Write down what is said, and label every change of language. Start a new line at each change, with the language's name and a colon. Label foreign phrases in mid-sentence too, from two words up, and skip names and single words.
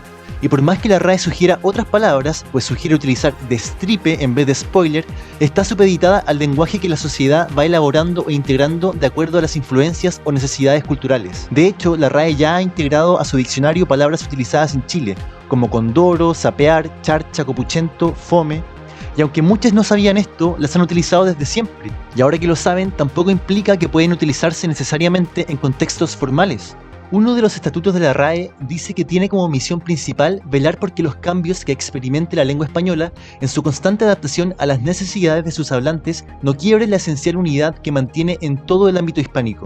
Spanish: Y por más que la RAE sugiera otras palabras, pues sugiere utilizar destripe en vez de spoiler, está supeditada al lenguaje que la sociedad va elaborando e integrando de acuerdo a las influencias o necesidades culturales. De hecho, la RAE ya ha integrado a su diccionario palabras utilizadas en Chile, como condoro, sapear, charcha, copuchento, fome. Y aunque muchos no sabían esto, las han utilizado desde siempre. Y ahora que lo saben, tampoco implica que pueden utilizarse necesariamente en contextos formales. Uno de los estatutos de la RAE dice que tiene como misión principal velar porque los cambios que experimente la lengua española en su constante adaptación a las necesidades de sus hablantes no quiebren la esencial unidad que mantiene en todo el ámbito hispánico.